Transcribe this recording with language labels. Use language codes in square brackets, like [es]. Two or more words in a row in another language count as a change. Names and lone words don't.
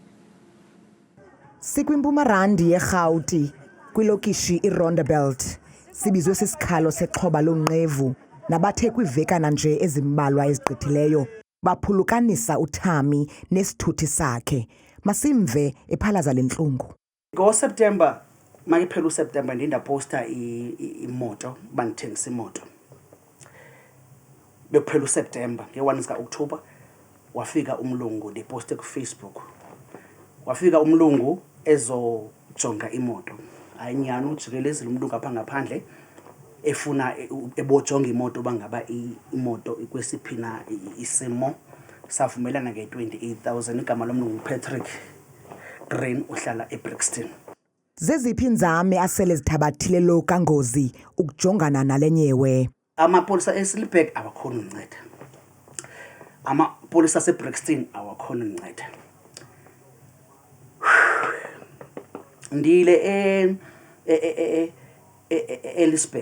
[xh] Sikwimpumarandi yerhawuti kwilokishi iRondebelt sibizwe sisikhalo sexhoba lonqevu nabathe kwivekana nje ezimbalwa ezigqithileyo baphulukanisa uThami nesithuthi sakhe. Masimve ephalaza lentlungu. NgoSeptember mayiphela uSeptember ndaposta imoto bandithengisa imoto. Bekuphela uSeptember nge-1 zika-October wafika umlungu ndiposte kuFacebook. Wafika umlungu ezojonga imoto. Ayinyani ujikelezile umlungu apha ngaphandle efuna ebojonga imoto bangaba imoto ikwesiphina isimo. Savumelana nge-28,000 igama lomlungu Patrick Green uhlala eBrixton. Zeziphi inzame asele zithabathile lo kaNgozi ukujongana nalenyewe? Amapolisa eSilberg awakhona unceda. Amapolisa aseBrixton awakhona unceda. Ndile eLisberg.